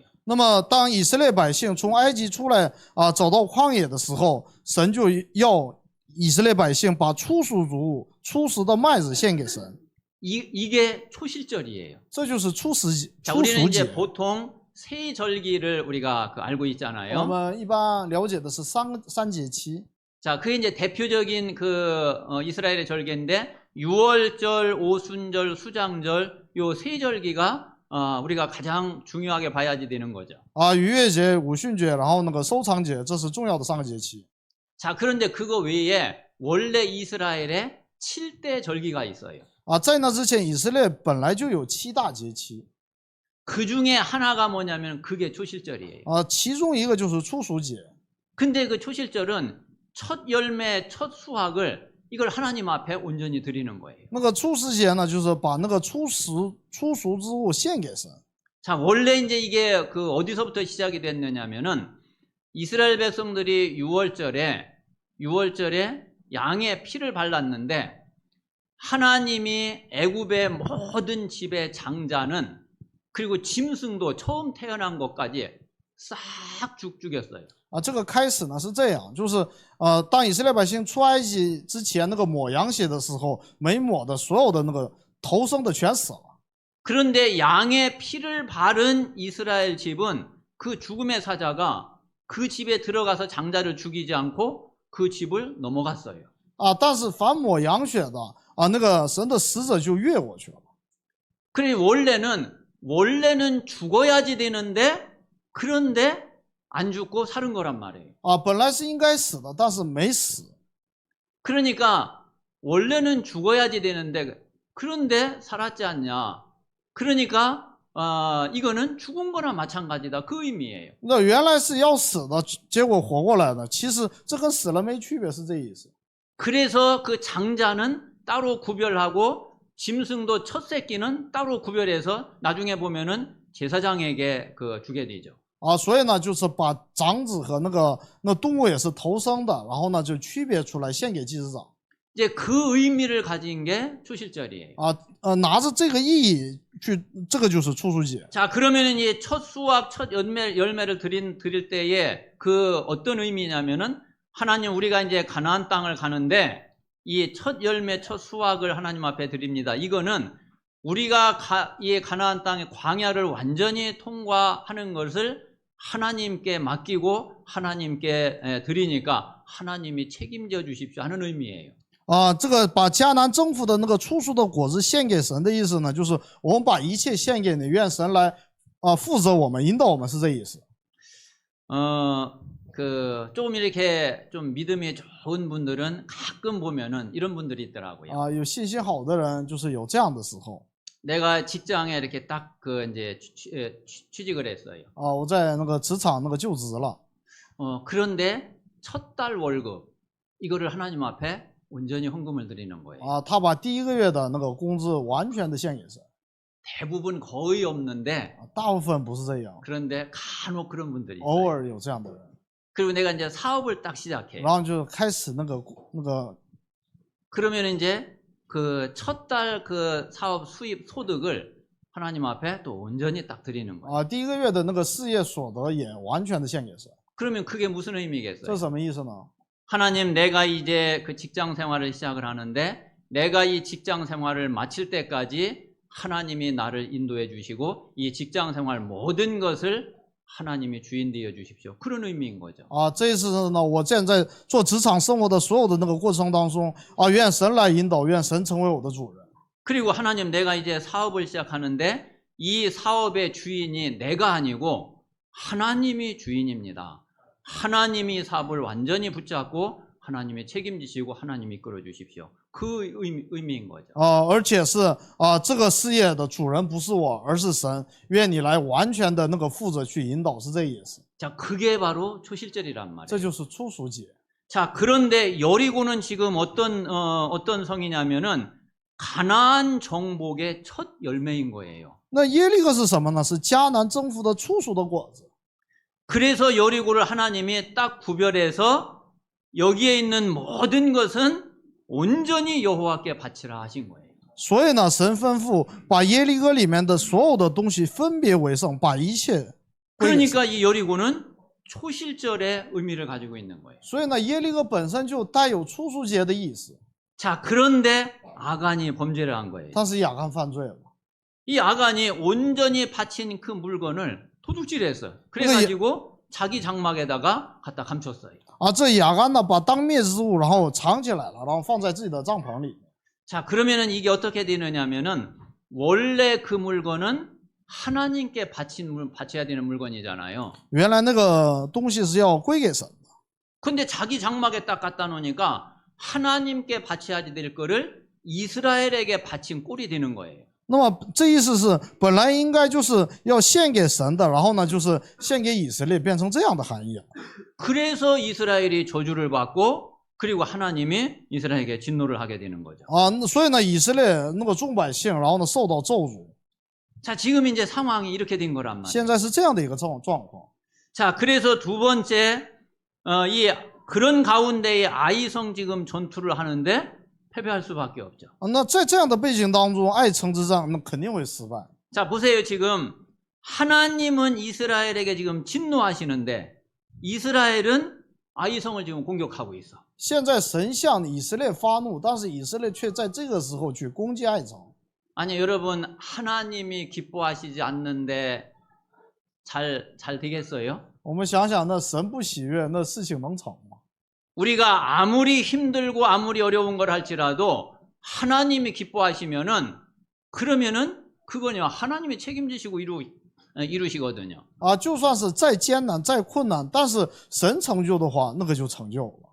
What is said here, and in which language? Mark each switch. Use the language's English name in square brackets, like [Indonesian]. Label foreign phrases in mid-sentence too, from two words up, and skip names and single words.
[Chinese] 那么当以色列百姓从埃及出来走到旷野的时候，神就要以色列百姓把初熟之物、初熟的麦子献给神。 [Korean] 이게 초실절이에요. [Chinese] 这就是初熟 [Korean] 자, 우리는 [Chinese] 节。 [Korean] 이제 보통 세 절기를 우리가 알고 [Chinese] 我 [Korean] 있잖아요. [Chinese] 们一般了解的是三节期。 [Korean] 자, 그게 이제 대표적인 이스라엘의 절기인데 6월절, 오순절, 수장절 요 세 절기가 우리가 가장 중요하게 봐야지 되는 거죠. [Chinese] 逾越节、五旬节，然后那个收藏节，这是重要的3个节期。 [Korean] 자, 그런데 그거 외에 원래 이스라엘에 7대 절기가 있어요. [Chinese] 在那之前，以色列本来就有7大节期。 [Korean] 그 중에 하나가 뭐냐면 그게 초실절이에요. [Chinese] 其中一个就是初熟节。 [Korean] 근데 그 초실절은 첫 열매, 첫 수확을 이걸 하나님 앞에 온전히 드리는 거예요. [Chinese] 那个初熟节呢，就是把那个初熟之物献给神。 [Korean] 자, 원래 이제 이게 어디서부터 시작이 됐느냐면은 이스라엘 백성들이 6월절에 양의 피를 발랐는데 하나님이 애굽의 모든 집의 장자는 그리고 짐승도 처음 태어난 것까지 싹 죽였어요. [Chinese] 这个开始呢是这样，就是当以色列百姓出埃及之前，那个抹羊血的时候，没抹的所有的那个头生的全死了。 [Korean] 그런데 양의 피를 바른 이스라엘 집은 그 죽음의 사자가 그 집에 들어가서 장자를 죽이지 않고 그 집을 넘어갔어요. [Chinese] 但是凡抹羊血的那个神的使者就越过去了。 [Korean] 그래 원래는 죽어야지 되는데 그런데 안 죽고 살은 거란 말이에요. [Chinese] 本来是应该死的，但是没死。 [Korean] 그러니까 원래는 죽어야지 되는데 그런데 살았지 않냐. 그러니까 이거는 죽은 거나 마찬가지다. 그 의미예요. [Chinese] 那原来是要死的，结果活过来的，其实这跟死了没区别，是这意思。 [Korean] 그래서 그 장자는 따로 구별하고 짐승도 첫 새끼는 따로 구별해서 나중에 보면은 제사장에게 주게 되죠. [Chinese] 所以呢，就是把长子和那动物也是头生的，然后呢就区别出来献给祭司长。 [Korean] 이제 그 의미를 가진 게 초실절이에요. [Chinese] 拿着这个意义去，这个就是初熟节。 [Korean] 자, 그러면은 이 첫 수확, 첫 열매를 드릴 때에 그 어떤 의미냐면은 하나님 우리가 이제 가나안 땅을 가는데 이 첫 열매, 첫 수확을 하나님 앞에 드립니다. 이거는 우리가 이 가나안 땅의 광야를 완전히 통과하는 것을 하나님께 맡기고 하나님께 드리니까 하나님이 책임져 주십시오 하는 의미예요. [Chinese] 这个把迦南征服的那个初熟的果子献给神的意思呢，就是我们把一切献给你，愿神来负责我们，引导我们，是这意思。 [Korean] 조금 이렇게 좀 믿음이 좋은 분들은 가끔 보면은 이런 분들이 있더라고요. [Chinese] 有信心好的人就是有这样的时候。 [Korean] 내가 직장에 이렇게 딱 이제 취직을 했어요. [Chinese] 我在那个职场那个就职了。 [Korean] 그런데 첫 달 월급 이거를 하나님 앞에 온전히 헌금을 드리는 거예요. [Chinese] 他把第1个月的那个工资完全的献给神。 [Korean] 대부분 거의 없는데 [Chinese] 大部分不是这样， [Korean] 그런데 간혹 그런 분들이 [Chinese] 偶 [Korean] 있어요. [Chinese] 尔有这样的人。 [Korean] 그리고 내가 이제 사업을 딱 시작해. [Chinese] 然后就开始那个 [Korean] 그러면 이제 그 첫 달 그 사업 수입 소득을 하나님 앞에 또 온전히 딱 드리는 거예요. [Chinese] 第1个月的那个事业所得也完全的献给神。 [Korean] 그러면 그게 무슨 [Chinese] 这 [Korean] 의미겠어요? [Chinese] 是什么意思呢？ [Korean] 하나님 내가 이제 그 직장 생활을 시작을 하는데 내가 이 직장 생활을 마칠 때까지 하나님이 나를 인도해 주시고 이 직장 생활 모든 것을 하나님이 주인 되어 주십시오. 그런 의미인 거죠. [Chinese] 啊，这一次呢，我现在做职场生活的所有的那个过程当中，啊，愿神来引导，愿神成为我的主人。 [Korean] 그리고 하나님 내가 이제 사업을 시작하는데 이 사업의 주인이 내가 아니고 하나님이 주인입니다. 하나님이 사업을 완전히 붙잡고 하나님이 책임지시고 하나님이 이끌어 주십시오. 그 의미인 거죠. [Chinese] 啊，而且是啊，这个事业的主人不是我，而是神，愿你来完全的那个负责去引导，是这意思。 [Korean] 자, 그게 바로 초실절이란 [Chinese] 这 [Korean] 말이에요. [Chinese] 就是初熟节。 [Korean] 자, 그런데 여리고는 지금 어떤 성이냐면은 가나안 정복의 첫 열매인 거예요. [Chinese] 那耶利哥是什么呢？是迦南征服的初熟的果子。 [Korean] 그래서 여리고를 하나님이 딱 구별해서 여기에 있는 모든 것은 온전히 여호와께 바치라 하신 거예요. [Chinese] 所以呢，神吩咐把耶利哥里面的所有的东西分别为圣，把一切归给神。 [Korean] 그러니까 이 여리고는 초실절의 의미를 가지고 있는 거예요. [Chinese] 所以呢，耶利哥本身就带有初熟节的意思。 [Korean] 자, 그런데 아간이 범죄를 한 거예요. [Chinese] 但是亚干犯罪了。 [Korean] 이 아간이 온전히 바친 그 물건을 도둑질했어요. 그래가지고 자기 장막에다가 갖다 감췄어요. [Chinese] 啊，这亚干呢，把当灭之物然后藏起来了，然后放在自己的帐篷里。 [Korean] 자, 그러면은 이게 어떻게 되느냐면은 원래 그 물건은 하나님께 바쳐야 되는 물건이잖아요. [Chinese] 原来那个东西是要归给神的， [Korean] 근데 자기 장막에 딱 갖다 놓으니까 하나님께 바쳐야 될 거를 이스라엘에게 바친 꼴이 되는 거예요. [Chinese] 那么这意思是，本来应该就是要献给神的，然后呢，就是献给以色列，变成这样的含义了。 [Korean] 그래서 이스라엘이 저주를 받고 그리고 하나님이 이스라엘에게 진노를 하게 되는 거죠. [Chinese] 啊，所以呢，以色列那个众百姓，然后呢，受到咒诅。 [Korean] 자, 지금 이제 상황이 이렇게 된 거란 말이에요. [Chinese] 现在是这样的一个状况。 [Korean] 자, 그래서 두 번째 이 그런 가운데에 아이성 지금 전투를 하는데 패배할 수밖에 없죠. [Chinese] 那在这样的背景当中，爱城之战那肯定会失败。 [Korean] 자, 보세요. 지금 하나님은 이스라엘에게 지금 진노하시는데 이스라엘은 아이성을 지금 공격하고 있어. [Chinese] 现在神向以色列发怒，但是以色列却在这个时候去攻击爱城。 [Korean] 아니, 여러분, 하나님이 기뻐하시지 않는데 잘 되겠어요? [Chinese] 我们想想，那神不喜悦，那事情能成吗？ [Korean] 우리가 아무리 힘들고 아무리 어려운 걸 할지라도 하나님이 기뻐하시면은 그러면은 그거냐 하나님이 책임지시고 이루시거든요. [Chinese] 啊，就算是再艰难、再困难，但是神成就的话，那个就成就了。